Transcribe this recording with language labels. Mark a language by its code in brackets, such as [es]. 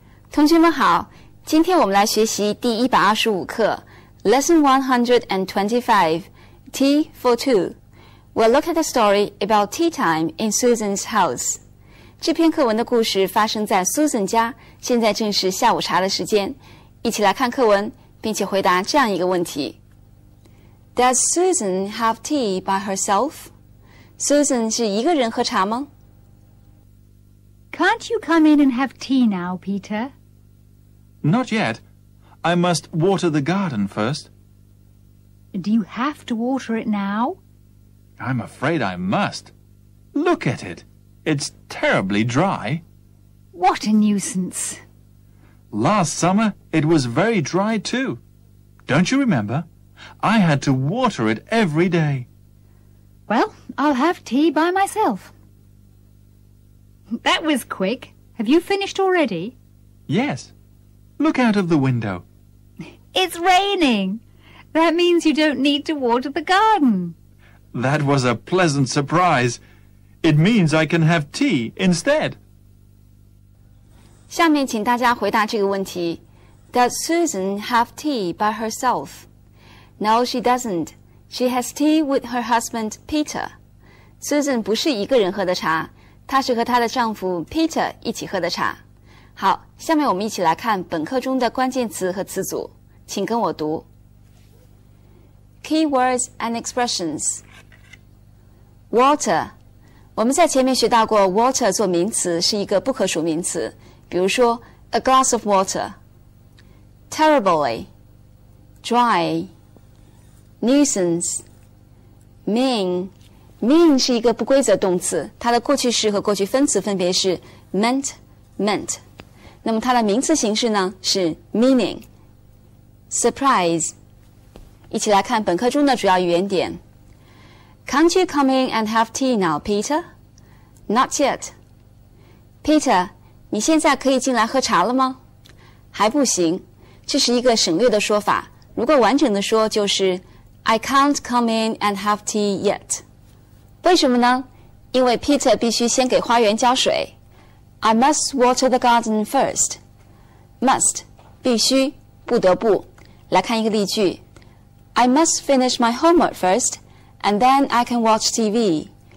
[zh] 同学们好，今天我们来学习第125课 [en] Lesson 125 Tea for Two. We'll look at a story about tea time in Susan's house. [zh] 这篇课文的故事发生在 Susan 家，现在正是下午茶的时间。一起来看课文，并且回答这样一个问题 [en] Does Susan have tea by herself? [zh] Susan 是一个人喝茶吗？ [en] Can't you come in and have tea now, Peter? Not yet. I must water the garden first. Do you have to water it now? I'm afraid I must. Look at it. It's terribly dry. What a nuisance. Last summer, it was very dry too. Don't you remember? I had to water it every day. Well, I'll have tea by myself. That was quick. Have you finished already? Yes. Look out of the window. It's raining. That means you don't need to water the garden. That was a pleasant surprise. It means I can have tea instead. [zh] 下面请大家回答这个问题 [en] Does Susan have tea by herself? No, she doesn't. She has tea with her husband, Peter. [zh] Susan 不是一个人喝的茶，她是和她的丈夫 Peter 一起喝的茶。好，下面我们一起来看本课中的关键词和词组，请跟我读。 [en] Keywords and expressions. Water. [zh] 我们在前面学到过 water 做名词是一个不可数名词，比如说 [en] a glass of water. Terribly. Dry. Nuisance. Mean. [zh] Mean 是一个不规则动词，它的过去式和过去分词分别是 meant, meant。那么它的名词形式呢是 meaning. [en] Surprise. [zh] 一起来看本课中的主要语言点。 [en] Can't you come in and have tea now, Peter? Not yet. [zh] Peter, 你现在可以进来喝茶了吗？还不行，这是一个省略的说法。如果完整的说就是 [en] I can't come in and have tea yet. [zh] 为什么呢？因为 Peter 必须先给花园浇水。 [en] I must water the garden first. [zh] Must 必须，不得不。来看一个例句 [en] I must finish my homework first, and then I can watch TV.